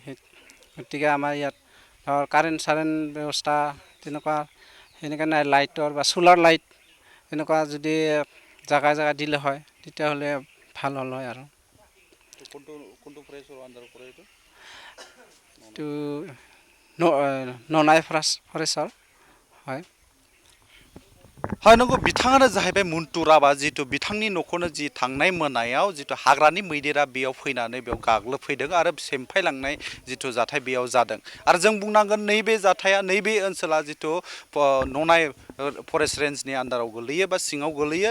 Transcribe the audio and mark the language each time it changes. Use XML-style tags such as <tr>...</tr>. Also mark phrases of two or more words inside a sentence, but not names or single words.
<as>গতিকে আমাৰ ইয়াত কাৰেণ্ট ব্যৱস্থা তেনেকুৱা সেনেকৈ নাই, লাইটৰ বা</as> <en>solar light</en> <as>এনেকুৱা যদি জাগাই জাগাই দিলে হয় তেতিয়াহ'লে ভাল হ'ল হয় আৰু কোনটো ফৰেষ্টৰ আণ্ডাৰত পৰে এইটো? এইটো ননাই ফৰেষ্টৰ হয়।</as> <brx>হয় नंगौ, बिथाङानो जाहैबाय मन्टु राभा, जितु बिथांनि न'खौनो जि थांनाय मोनायाव जितु हाग्रानि मैदेरा बेयाव फैनानै बेयाव गाग्लोबफैदों आरो सेमफायलांनाय जितु जाथाय बेयाव जादों। आरो जों बुंनांगोन नैबे जाथाया नैबे ओनसोला जितु ननाय फरेस्ट रेन्जनि आन्दाराव गोलैयो बा सिङाव गोलैयो।</brx>